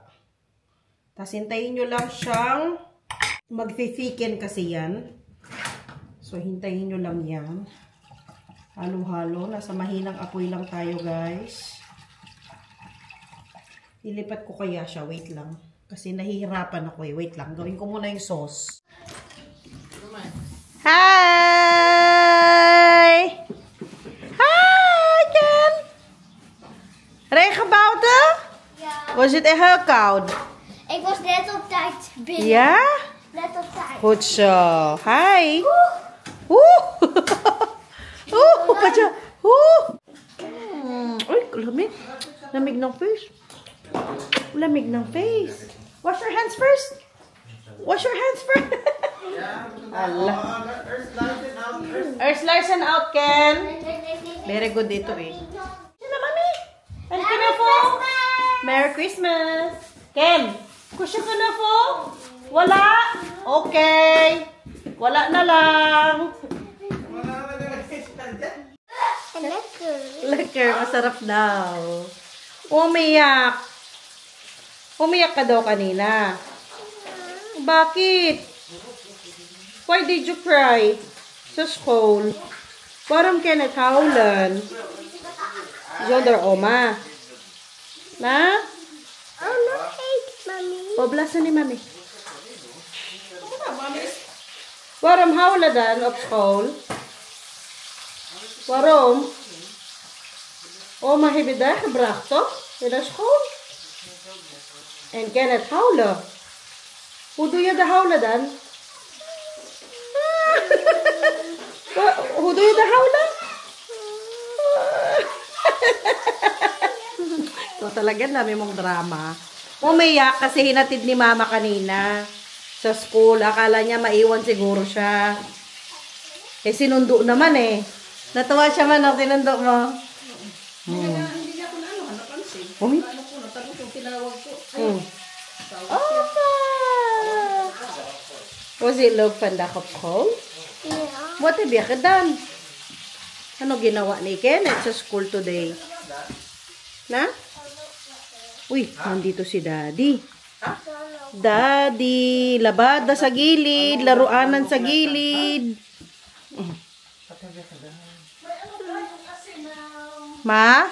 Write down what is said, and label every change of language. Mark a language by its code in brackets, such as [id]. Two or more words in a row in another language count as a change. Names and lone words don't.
[tl] Tapos, hintayin nyo lang siyang magfi-thicken kasi yan. So, hintayin nyo lang yan. Halo-halo. Nasa mahinang apoy lang tayo, guys. Ilipat ko kaya siya. Wait lang. Kasi nahihirapan ako eh. Wait lang. Gawin ko muna yung sauce. [nl] Hi! Hi, Ken! Regenbouten? Ja. Was het echt heel koud? Ik was net op tijd binnen. Ja? Net op tijd. Goed zo. Hi! Oeh! Oeh! Wat je... Oeh! Oei, [tl] lamig. Lamig ng face. Lamig ng face. [en] Wash your hands first. Wash your hands first. Allah. Earth Larsen out, Ken. Very good [tl] dito eh. Sino, mami? [en] And Merry Christmas! Merry Christmas! [tl] Ken, kusya ka na po? Wala? Okay. Wala na lang. [nl] Lekker. Lekker, [tl] masarap daw. Umiyak. Umiyak ka daw kanina. Bakit? [en] Why did you cry? [tl] Sa school. [nl] Waarom kan het huilen? Zonder oma. Na? Oh, nog eens, mami. [tl] Poblasan ni mami. [nl] Waarom huilen dan op school? Waarom? Oma heeft je daar gebracht, toch? In de school? En kan het huilen? Hoe doe je de huilen dan? Hoe doe je de huilen? [tl] So talaga dami mong drama. Umiyak kasi hinatid ni mama kanina sa school. Akala niya maiwan siguro siya. Eh sinundo naman eh. Natuwa siya man ang sinundo mo. Hindi niya ako napansin. Uy. Ano ko, natapos yung tinawag ko. [nl] Oh. Was it leuk vandaag op school? Ja. What heb je gedaan? [tl] Ano ginawa ni Kenneth sa [en] school today? [tl] Na? Uy, nandito si Daddy. Daddy, labada sa gilid, laruanan sa gilid. Ma?